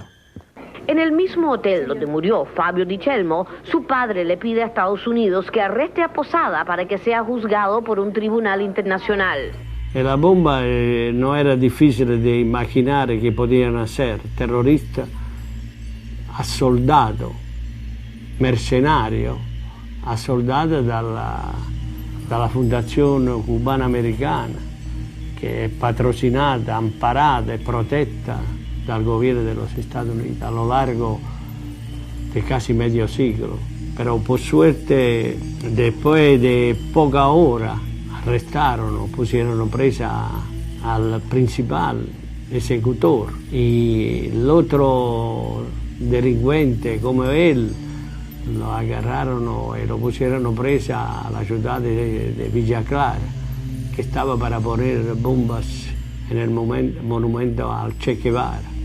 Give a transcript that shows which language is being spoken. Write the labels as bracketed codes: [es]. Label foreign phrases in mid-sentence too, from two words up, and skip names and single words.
[es] En el mismo hotel donde murió Fabio Di Celmo, su padre le pide a Estados Unidos que arreste a Posada para que sea juzgado por un tribunal internacional. La bomba no era difícil de imaginar que podían hacer terroristas a soldado, mercenario, a soldado [it] dalla Fondazione Cubana Americana, che è patrocinata, amparata e protetta dal [es] gobierno de los Estados Unidos a lo largo de casi medio siglo. Pero por suerte, después de poca hora, arrestaron, pusieron presa al principal ejecutor y el otro delincuente como él lo agarraron y lo pusieron presa a la ciudad de Villa Clara, que estaba para poner bombas en el monumento al Che Guevara,